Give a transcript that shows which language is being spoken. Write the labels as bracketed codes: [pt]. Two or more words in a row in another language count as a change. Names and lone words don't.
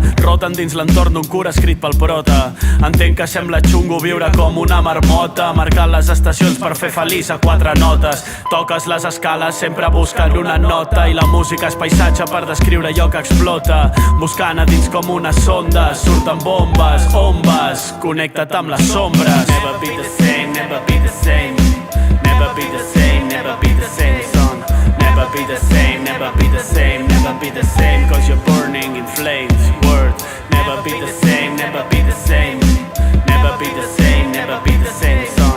[ca] Roten dins l'entorn d'un cura escrit pel prota. Entenc que sembla xungo viure com una marmota, marcant les estacions per fer feliç a 4 notes. Toques les escales sempre buscant una nota i la música és paisatge per descriure allò que explota. Buscant a dins com una sonda, surten bombes, ombes, connecta't amb les sombres. [en] Never be the same, never be the same. Never be the same, never be the same, son. Never be the same, never be the same. Never be the same, cause you're burning in flames. Word, never be the same, never be the same. Never be the same, never be the same, son.